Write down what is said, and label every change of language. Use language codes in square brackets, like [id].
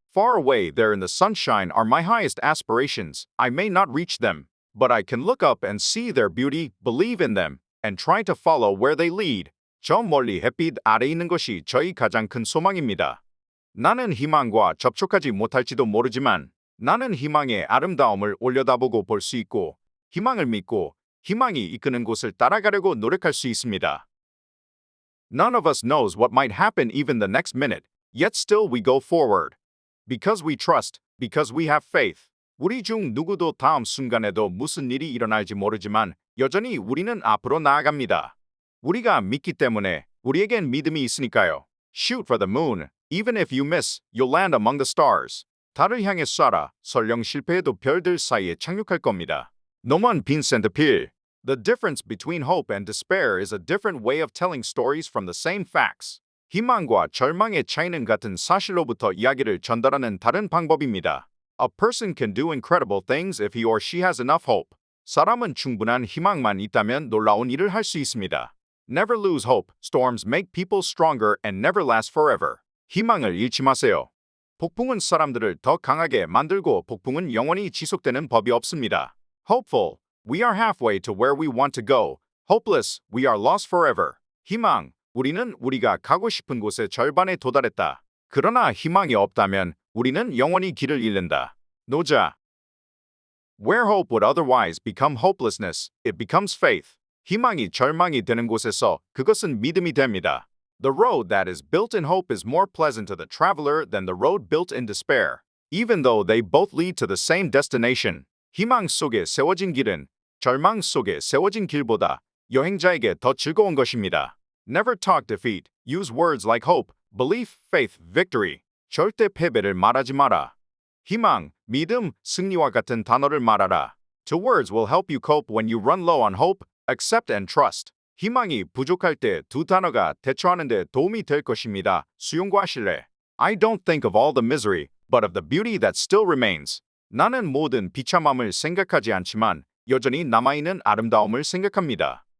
[en] Far away there in the sunshine are my highest aspirations. I may not reach them, but I can look up and see their beauty, believe in them, and try to follow where they lead. [ko] 저 멀리 햇빛 아래 있는 것이 저희 가장 큰 소망입니다. 나는 희망과 접촉하지 못할지도 모르지만 나는 희망의 아름다움을 올려다보고 볼 수 있고 희망을 믿고 희망이 이끄는 곳을 따라가려고 노력할 수 있습니다. [en] None of us knows what might happen even the next minute, yet still we go forward. Because we trust, because we have faith. [ko] 우리 중 누구도 다음 순간에도 무슨 일이 일어날지 모르지만 여전히 우리는 앞으로 나아갑니다. 우리가 믿기 때문에 우리에겐 믿음이 있으니까요. [en] Shoot for the moon. Even if you miss, you'll land among the stars. [ko] 달을 향해 쏴라. 설령 실패해도 별들 사이에 착륙할 겁니다. 노먼 빈센트 필. [en] The difference between hope and despair is a different way of telling stories from the same facts. [ko] 희망과 절망의 차이는 같은 사실로부터 이야기를 전달하는 다른 방법입니다. [en] A person can do incredible things if he or she has enough hope. [ko] 사람은 충분한 희망만 있다면 놀라운 일을 할 수 있습니다. [en] Never lose hope. Storms make people stronger and never last forever. [ko] 희망을 잃지 마세요. 폭풍은 사람들을 더 강하게 만들고 폭풍은 영원히 지속되는 법이 없습니다. [en] Hopeful. We are halfway to where we want to go. Hopeless. We are lost forever. [ko] 희망. 우리는 우리가 가고 싶은 곳의 절반에 도달했다. 그러나 희망이 없다면 우리는 영원히 길을 잃는다. 노자. [en] Where hope would otherwise become hopelessness, it becomes faith. [ko] 희망이 절망이 되는 곳에서 그것은 믿음이 됩니다. [en] The road that is built in hope is more pleasant to the traveler than the road built in despair, even though they both lead to the same destination. [ko] 희망 속에 세워진 길은 절망 속에 세워진 길보다 여행자에게 더 즐거운 것입니다. [en] Never talk defeat. Use words like hope, belief, faith, victory. [ko] 절대 패배를 말하지 마라. 희망, 믿음, 승리와 같은 단어를 말하라. [en] Two words will help you cope when you run low on hope, accept and trust. [ko] 희망이 부족할 때 두 단어가 대처하는 데 도움이 될 것입니다. 수용과 신뢰. [en] I don't think of all the misery, but of the beauty that still remains. [ko] 나는 모든 비참함을 생각하지 않지만 여전히 남아있는 아름다움을 생각합니다.